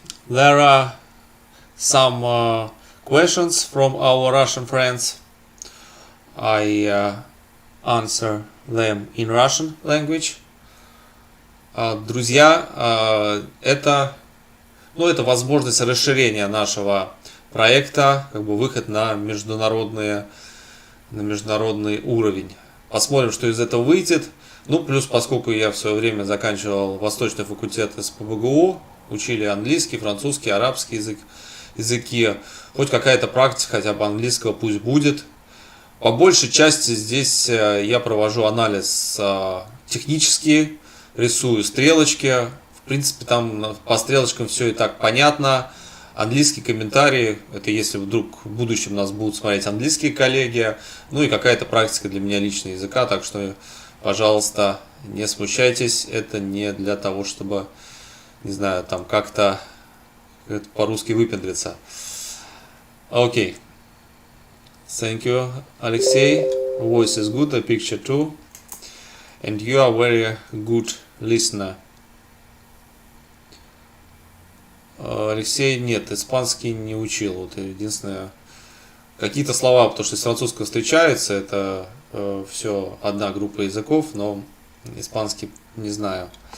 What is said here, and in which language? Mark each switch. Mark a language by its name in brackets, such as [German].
[English] There are some questions from our Russian friends. I answer them in Russian language. [Russian] Друзья, это возможность расширения нашего проекта, как бы выход на международный уровень. Посмотрим, что из этого выйдет. Ну, плюс, поскольку я в свое время заканчивал Восточный факультет СПбГУ, учили английский, французский, арабский языки, хоть какая-то практика хотя бы английского пусть будет. По большей части здесь я провожу анализ технический, рисую стрелочки. В принципе, там по стрелочкам все и так понятно. Английский комментарий, это если вдруг в будущем нас будут смотреть английские коллеги. Ну и какая-то практика для меня лично языка, так что, пожалуйста, не смущайтесь. Это не для того, чтобы, не знаю, там как-то по-русски выпендриться. [English] Окей. Thank you, Alexei. Voice is good, the picture too. And you are very good listener. [Russian] Алексей, нет, испанский не учил. Вот единственное, какие-то слова, потому что с французского встречается, это все одна группа языков, но испанский не знаю.